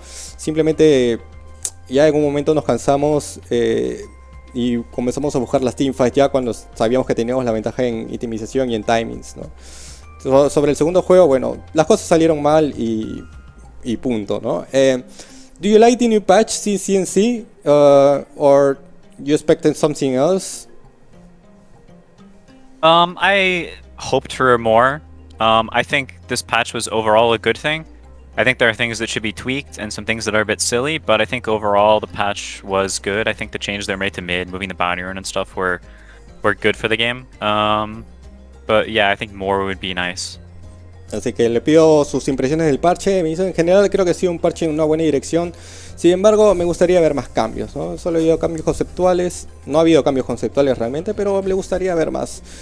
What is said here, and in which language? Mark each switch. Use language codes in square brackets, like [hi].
[es] Simplemente ya en un momento nos cansamos y comenzamos a buscar las teamfights ya cuando sabíamos que teníamos la ventaja en itemización y en timings, ¿no? Sobre el segundo juego, bueno, las cosas salieron mal y punto, ¿no? [en] Do you like the new patch Ccnc or you expected something else? I hoped for more. I think this patch was overall a good thing. I think there are things that should be tweaked and some things that are a bit silly, but I think overall the patch was good. I think the changes they made to mid, moving the bounty rune and stuff were good for the game. But yeah, I think more would be nice. [es] Así que le pido sus impresiones del parche. En general creo que ha sido un parche en una buena dirección. Sin embargo, me gustaría ver más cambios, ¿no? Solo he habido cambios conceptuales. No ha habido cambios conceptuales realmente, pero me gustaría ver más.